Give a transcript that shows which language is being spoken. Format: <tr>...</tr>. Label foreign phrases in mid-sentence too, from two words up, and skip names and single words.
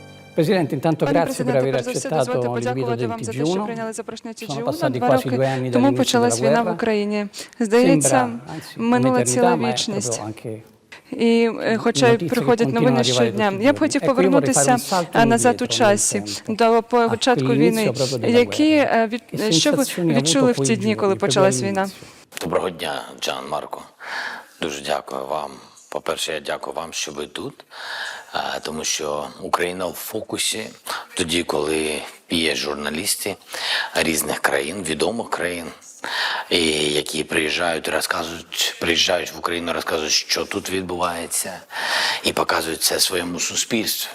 <it>Presidente, intanto</it> <uk>Пане</uk> <it>grazie per</it> <uk>президенте,</uk> <it>aver</it> <uk>перш за все, дозвольте</uk> <it>accettato l'invito</it> <uk>подякувати</uk> <it>del</it> <uk>вам за те, що</uk> <it>TG1.</it> <uk>прийняли запрошення</uk> <it>Sono</it> <uk>TG1</uk> <it>passati 2 quasi 2</it> <uk>роки.</uk> <it>anni</it> <uk>Тому</uk> <it>dall'inizio</it> <uk>почалась</uk> <it>della</it> <uk>війна в</uk> <it>guerra.</it> <uk>Україні. Здається,</uk> <it>Sembra, anzi,</it> <uk>минула ціла</uk> <it>un'eternità, ma è</it> <uk>вічність.</uk> <it>proprio anche</it> <uk>І хоча й</uk> <it>notizie che</it> <uk>приходять</uk> <it>continuano</it> <uk>новини</uk> <it>ad arrivare</it> <uk>щодня,</uk> <it>tutti i</it> <uk>я б</uk> <it>giorni.</it> <uk>хотів</uk> <it>Ecco, io vorrei fare</it> <uk>повернутися</uk> <it>un salto</it> <uk>назад у</uk> <it>indietro nel</it> <uk>часі,</uk> <it>tempo,</it> <uk>до</uk> <it>a</it> <uk>початку</uk> <it>quell'inizio</it> <uk>війни.</uk> <it>proprio della</it> <uk>Які,</uk> <it>guerra. Che</it> <uk>що ви</uk> <it>sensazioni ha</it> <uk>відчули</uk> <it>avuto</it> <uk>в ті</uk> <it>quei</it> <uk>дні, коли</uk> <it>giorni, proprio</it> <uk>почалась війна?</uk> <it>all'inizio?</it> <uk>Доброго дня, Джан Марко. Дуже дякую вам. По-перше, я дякую вам, що ви тут, тому що Україна в фокусі тоді, коли є журналісти різних країн, відомих країн, і які приїжджають і приїжджають в Україну, розказують, що тут відбувається, і показують це своєму суспільству.</uk>